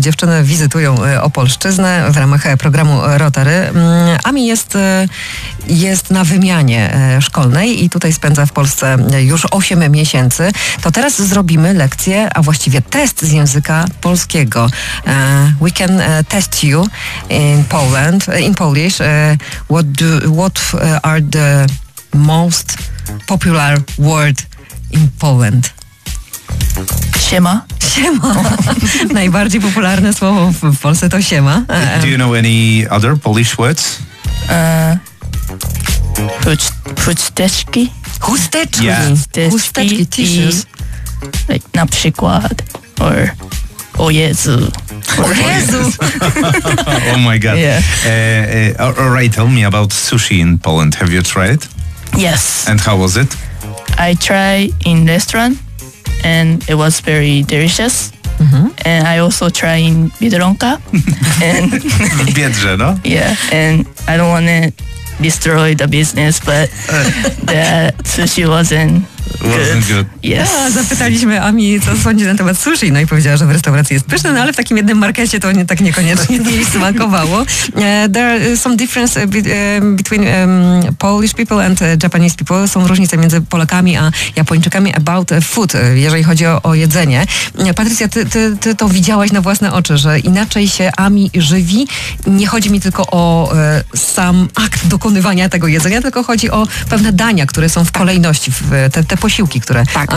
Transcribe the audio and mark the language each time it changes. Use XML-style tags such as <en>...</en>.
<pl>Dziewczyny wizytują Opolszczyznę w ramach programu Rotary. Amy jest na wymianie szkolnej i tutaj spędza w Polsce już 8 miesięcy. To teraz zrobimy lekcję, a właściwie test z języka polskiego.</pl> <en>We can test you in Poland, in Polish. What are the most popular word in Poland?</en> <pl>Siema. Siema. Najbardziej popularne słowo w Polsce to siema.</pl> <en>Do you know any other Polish words?</en> <pl>Chusteczki. Chusteczki.</pl> <en>Yeah.</en> <pl>Chusteczki, tissues. Like, na przykład. Or, o Jezu. Oh,</pl> <en>Jezu. Oh my God. Yeah. All right, tell me about sushi in Poland. Have you tried it? Yes. And how was it? I tried in restaurant. And it was very delicious. Mm-hmm. And I also try in Biedronka.</en> <pl>W Biedrze, no?</pl> <en>Yeah, and I don't want to destroy the business, but the sushi wasn't good. Yes.</en> <pl>No, zapytaliśmy Ami, co sądzi na temat sushi. No i powiedziała, że w restauracji jest pyszne, no ale w takim jednym markecie to nie, tak niekoniecznie jej smakowało.</pl> <en>There are some difference between Polish people and Japanese people.</en> <pl>Są różnice między Polakami a Japończykami</pl> <en>about food,</en> <pl>jeżeli chodzi o jedzenie. Patrycja, ty to widziałaś na własne oczy, że inaczej się Ami żywi. Nie chodzi mi tylko o sam akt dokonywania tego jedzenia, tylko chodzi o pewne dania, które są w kolejności, w te posiłki, które tak.</pl>